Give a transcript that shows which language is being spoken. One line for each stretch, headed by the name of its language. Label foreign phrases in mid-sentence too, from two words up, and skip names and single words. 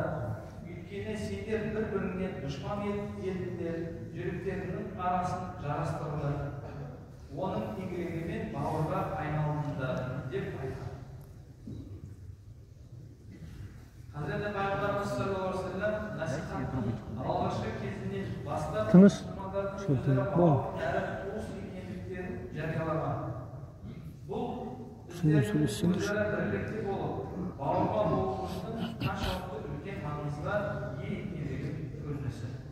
Kazakh: Өйткені сендер бір-біріңе дұшпан едіңдер, жүректерінің арасын жарастырыңдар. Оның игілігімен бауырға айналыңдар деп айтады. Хазіреті пайғамбарымыз
Arabic: صلى الله عليه وسلم
Kazakh: насихаттың алғашқы кезінен бастап мұсылмандардың өзара бауыр әрі туыс екендіктерін жариялаған. Бұл біздердің өзара бірлікте болып, бауырға болуымыздың қаншалықты үлкен маңызға ие екендігінің көрінісі.